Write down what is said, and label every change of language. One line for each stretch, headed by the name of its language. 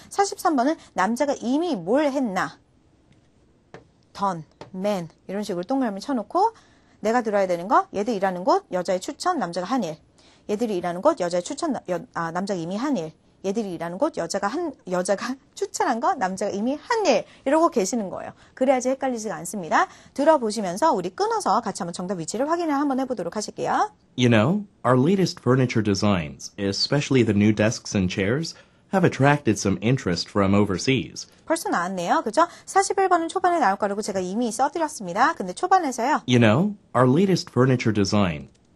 Korean: 43번은 남자가 이미 뭘 했나 done, man 이런 식으로 동그라미 쳐놓고 내가 들어야 되는 거 얘들 일하는 곳 여자의 추천 남자가 한 일 얘들이 일하는 곳 여자의 추천 남자가 이미 한 일 얘들이 일하는 곳 여자가 추천한 거 남자가 이미 한 일 이러고 계시는 거예요. 그래야지 헷갈리지가 않습니다. 들어보시면서 우리 끊어서 같이 한번 정답 위치를 확인을 한번 해보도록 하실게요.
English: You know, our latest furniture designs, especially the new desks and chairs, have attracted some interest from overseas.
Korean: 벌써 나왔네요. 그죠? 41번은 초반에 나올 거라고 제가 이미 써드렸습니다. 근데 초반에서요.
English: You know, our latest furniture designs,